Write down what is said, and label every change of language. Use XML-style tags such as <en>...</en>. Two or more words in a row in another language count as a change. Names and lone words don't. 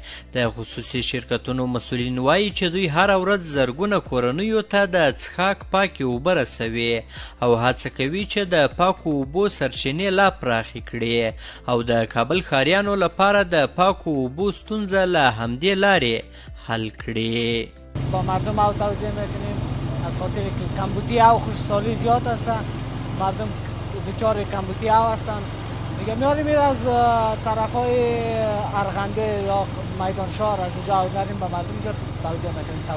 <ps>د خصوصي شرکتونو مسؤلین وایي چې دوی هره ورځ زرګونه کورنیو ته د څښاک پاکې اوبه رسوي او هڅه کوي چې د پاکو اوبو سرچینې لا پراخې کړي او د کابل ښاریانو لپاره د پاکو اوبو ستونزه له همدې لارې حل کړي.</ps> <fa>با مردم او توضیح میکنیم از خاطر که کمبودی او خشکسالی زیاد هست، مردم دچار کمبودی او هستن. میگه میاریم از طرفای ارغنده یا میدان شهر از اونجا میاریم به مردم اینجا توزیع میکنیم سودا.</fa>